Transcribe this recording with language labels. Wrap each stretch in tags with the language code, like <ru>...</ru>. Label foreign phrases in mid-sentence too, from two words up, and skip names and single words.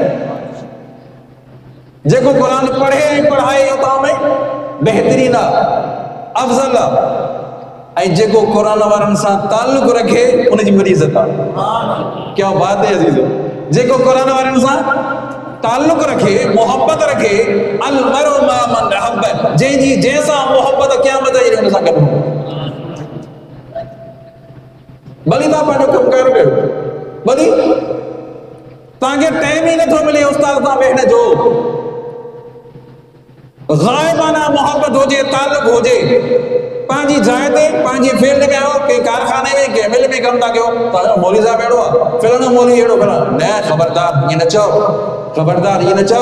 <sd>जेको क़ुर पढ़े ऐं पढ़ाए इहो तव्हां में बहितरीन आहे, अफ़ज़ल आहे. ऐं जेको क़ुर वारनि सां ताल्लुक़ रखे उनजी वॾी इज़त आहे.</sd> <ur>کیا بات ہے</ur> <sd>अज़ीज़, जेको क़ुर वारनि सां ताल्लुक़ रखे, मोहब्बत रखे,</sd> <ar>المرء مع من أحب,</ar> <sd>जंहिंजी जंहिंसां मोहब्बत क़यामत जी हुन सां गॾु. भली तव्हां पंहिंजो कमकार कयो, भली तव्हांखे टाइम ई नथो मिले उस्ताद सां वेहण जो. ग़ाइबाना मोहब्बत हुजे, ताल्लुक़ हुजे, पंहिंजी जाइ ते पंहिंजी फील्ड में आयो, कंहिं कारखाने में कंहिं मिल में कमु था कयो, तव्हांजो मौली साहब अहिड़ो आहे, फलाणो मौली अहिड़ो फलाणो न, ख़बरदार ईअं न चओ, ख़बरदार ईअं न चओ.</sd>